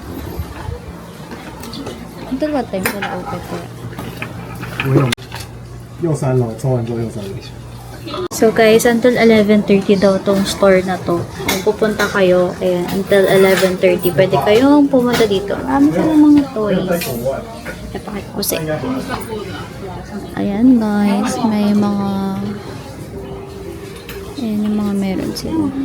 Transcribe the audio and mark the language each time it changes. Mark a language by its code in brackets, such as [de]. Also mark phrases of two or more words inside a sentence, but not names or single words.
[en] Until what time [tl] sila open kaya? [zh] 右3楼，抽完之后右3楼。 [en] So guys, [tl] until 11:30 daw tong store na to. Kung pupunta kayo, ayan, until 11:30, pwede kayong pumunta dito. Marami silang mga toys. Ipakita ko sa inyo. Ayan guys, may mga ayan yung mga meron sila.